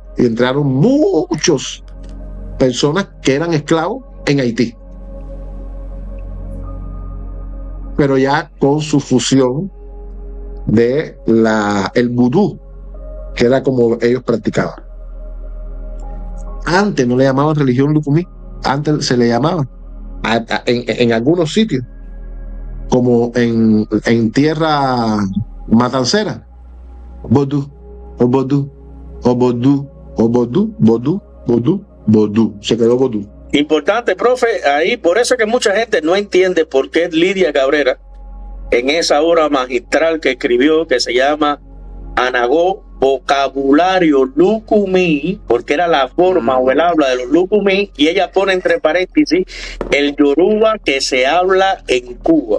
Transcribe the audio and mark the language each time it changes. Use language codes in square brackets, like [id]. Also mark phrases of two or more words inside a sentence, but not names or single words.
[es] Y entraron muchas personas que eran esclavos en Haití, pero ya con su fusión de el vudú, que era como ellos practicaban. Antes no le llamaban religión lucumí, antes se le llamaba en algunos sitios, como en tierra matancera, vodú, o vodú, o vodú, o vodú, vodú, vodú, vodú, se quedó vodú. Importante, profe, ahí por eso es que mucha gente no entiende por qué Lidia Cabrera, en esa obra magistral que escribió, que se llama Anagó, vocabulario lucumí, porque era la forma o el habla de los lucumí, y ella pone entre paréntesis el yoruba que se habla en Cuba.